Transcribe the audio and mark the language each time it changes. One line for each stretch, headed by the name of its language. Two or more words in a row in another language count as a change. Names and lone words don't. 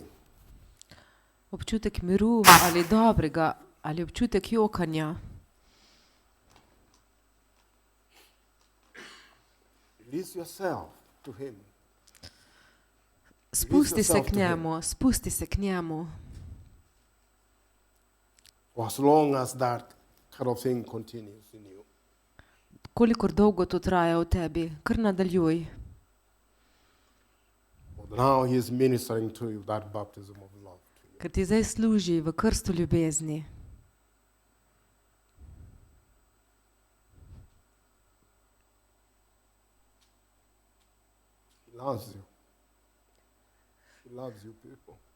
Slovenian: Občutek miru ali dobrega ali občutek jokanja.
English: Release yourself to him.
Slovenian: Spusti se
English: yourself
Slovenian: k
English: to him.
Slovenian: njemu, spusti se k njemu.
English: For as long as that kind of thing continues in you.
Slovenian: Kolikor dolgo to traja v tebi, kar nadaljuj.
English: But now he is ministering to you that baptism of love to you.
Slovenian: Ker ti zdaj služi v krstu ljubezni.
English: He loves you. He loves you, people.